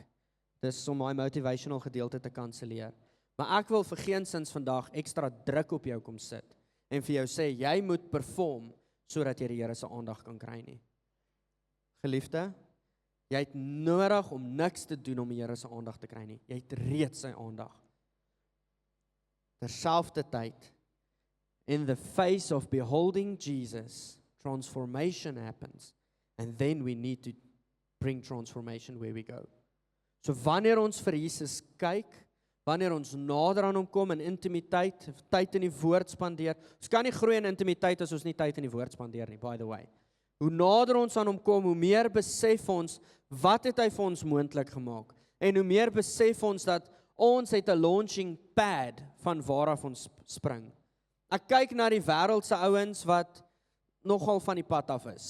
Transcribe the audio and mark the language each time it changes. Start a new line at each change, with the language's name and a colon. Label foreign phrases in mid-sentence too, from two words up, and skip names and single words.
Afrikaans: Dis om my motivational gedeelte te kanselleer. Maar ek wil vir geensins vandag ekstra druk op jou kom sit en vir jou sê, jy moet perform sodat jy die Here se aandag kan kry nie. Geliefde, jy het nodig om niks te doen om die Here se aandag te kry nie. Jy het reeds sy aandag. Terselfdertyd,
English: in the face of beholding Jesus, transformation happens. And then we need to bring transformation where we go.
Afrikaans: So wanneer ons vir Jesus kyk, wanneer ons nader aan hom kom in intimiteit, tyd in die woord spandeer, ons kan nie groei in intimiteit as ons nie tyd in die woord spandeer nie,
English: by the way.
Afrikaans: Hoe nader ons aan hom kom, hoe meer besef ons, wat het hy vir ons moontlik gemaak? En hoe meer besef ons dat ons het 'n
English: launching pad
Afrikaans: van waaraf ons spring. Ek kyk na die wêreldse ouens wat nogal van die pad af is.